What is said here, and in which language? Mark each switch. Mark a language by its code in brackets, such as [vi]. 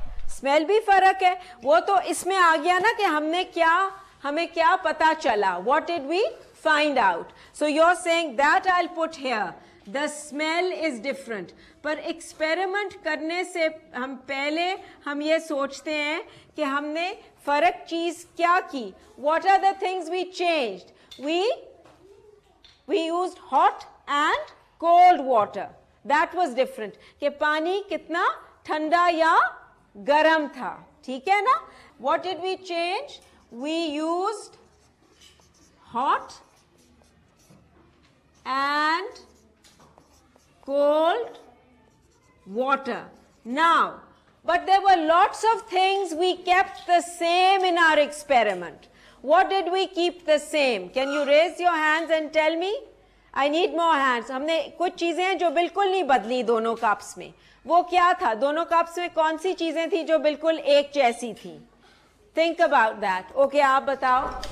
[hi] Smell भी फर्क है, वो तो इसमें आ गया ना कि हमें क्या पता चला, [en] what did we find out, so you're saying that I'll put here, the smell is different। [hi] पर एक्सपेरिमेंट करने से हम पहले हम ये सोचते हैं कि हमने फर्क चीज क्या की, [en] what are the things we changed, we used hot and cold water, that was different, [hi] कि पानी कितना ठंडा या गरम था, ठीक है ना। [en] What did we change? We used hot and cold water. Now, but there were lots of things we kept the same in our experiment. What did we keep the same? Can you raise your hands and tell me? I need more hands. [hi] हमने कुछ चीजें हैं जो बिल्कुल नहीं बदली दोनों cups में, वो क्या था? दोनों कप्स में कौन सी चीजें थी जो बिल्कुल एक जैसी थी? [en] Think about that. [hi] ओके, आप बताओ।